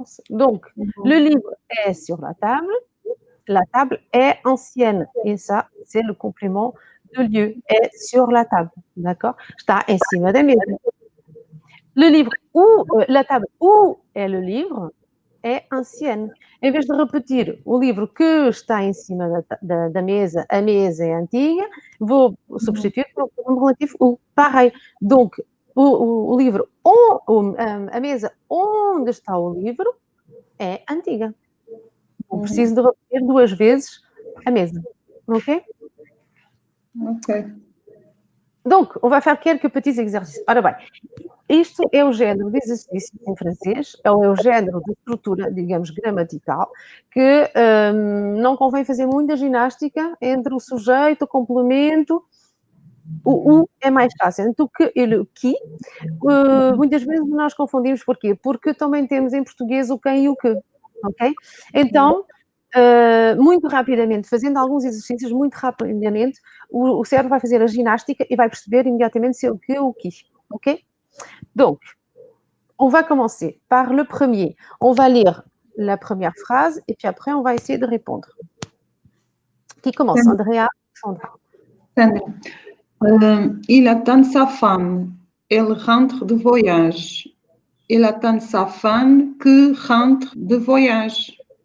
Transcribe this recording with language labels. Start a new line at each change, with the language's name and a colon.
French: Donc, le livre est sur la table est ancienne. Et ça, c'est le complément de lieu, est sur la table. D'accord?
Portuguese: Está em cima da mesa.
French: Le livre où, la table où est le livre é ancienne.
Portuguese: Em vez de repetir o livro que está em cima da mesa, a mesa é antiga, vou substituir por um pronome relativo o. Pareil. Donc, o livro, a mesa onde está o livro é antiga. Não preciso de repetir 2 vezes a mesa. Ok? Ok.
French: Donc, on va faire quelques petits exercices.
Portuguese: Ora bem, isto é o género de exercício em francês, é o género de estrutura, digamos, gramatical, que não convém fazer muita ginástica entre o sujeito, o complemento. O é mais fácil do que o que. Muitas vezes nós confundimos porquê? Porque também temos em português o quem e o que. Ok? Então, muito rapidamente, fazendo alguns exercícios, muito rapidamente, o cérebro vai fazer a ginástica e vai perceber imediatamente se é o que ou o qui. Ok?
French: Donc, on va commencer par le premier. On va lire la première phrase et puis après, on va essayer de répondre. Qui commence? Andrea, Sandra. Sandra. Il attend sa femme. Elle rentre de voyage. Il attend sa femme qui rentre de voyage.